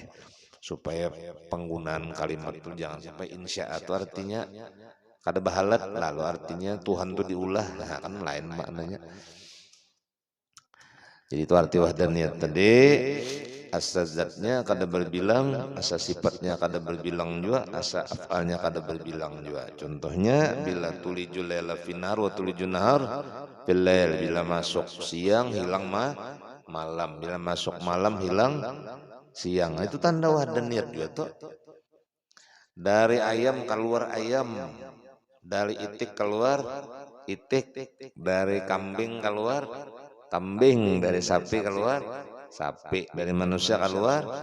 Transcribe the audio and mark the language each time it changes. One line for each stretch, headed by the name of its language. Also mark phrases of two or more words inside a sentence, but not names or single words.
Banjar: Supaya penggunaan kalimat itu jangan sampai insya'a itu artinya kada bahalat lalu artinya Tuhan itu diulah nah kan lain maknanya. Jadi itu arti wahdaniyat tadi asa zatnya kada berbilang, asa sifatnya kada berbilang juga, asa afalnya kada berbilang juga.
Indonesian: Contohnya bila
Arabic: تولج الليل في النهار وتولج النهار في الليل,
Indonesian: bila masuk siang hilang malam, bila masuk malam hilang siang. Nah, itu tanda wahdaniyat juga tuh. Dari ayam keluar ayam, dari itik keluar itik, dari kambing keluar kambing, dari sapi keluar sapi, dari manusia keluar.